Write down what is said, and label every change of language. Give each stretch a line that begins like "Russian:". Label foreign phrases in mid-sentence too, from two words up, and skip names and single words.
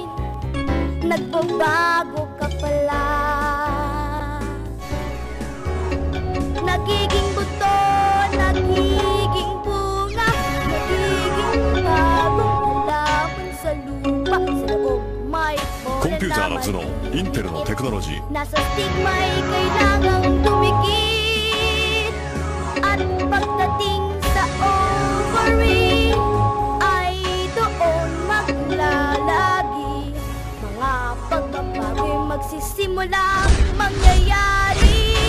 Filipino: Nagbabago ka pala. Nagiging buto, nagiging bunga, nagiging bagong halaman sa lupa. Sa loob may bola
Japanese: コンピューター
Filipino: na
Japanese: の頭脳インテルのテクノロジー
Filipino: Nasa stigma'y kailangang tumikit. At pagdating sa ovary ay doon maglalagi. Mga pagbabago'y magsisimulang mangyayari.